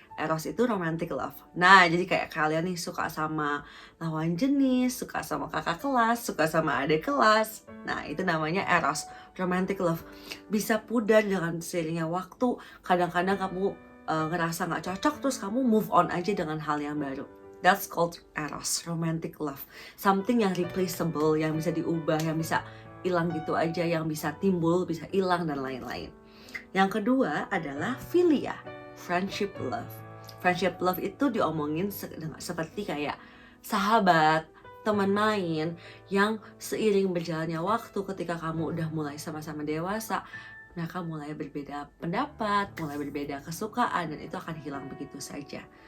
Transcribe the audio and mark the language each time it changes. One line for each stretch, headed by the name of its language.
Indonesian: Eros itu romantic love. Nah, jadi kayak kalian nih suka sama lawan jenis, suka sama kakak kelas, suka sama adik kelas. Nah, itu namanya eros, romantic love. Bisa pudar dengan seiringnya waktu. Kadang-kadang kamu ngerasa gak cocok, terus kamu move on aja dengan hal yang baru.
English: That's called eros, romantic love.
Indonesian: Something yang replaceable, yang bisa diubah, yang bisa hilang gitu aja, yang bisa timbul, bisa hilang, dan lain-lain. Yang kedua adalah philia, friendship love. Friendship love itu diomongin seperti kayak sahabat, teman main, yang seiring berjalannya waktu ketika kamu udah mulai sama-sama dewasa, mereka mulai berbeda pendapat, mulai berbeda kesukaan, dan itu akan hilang begitu saja.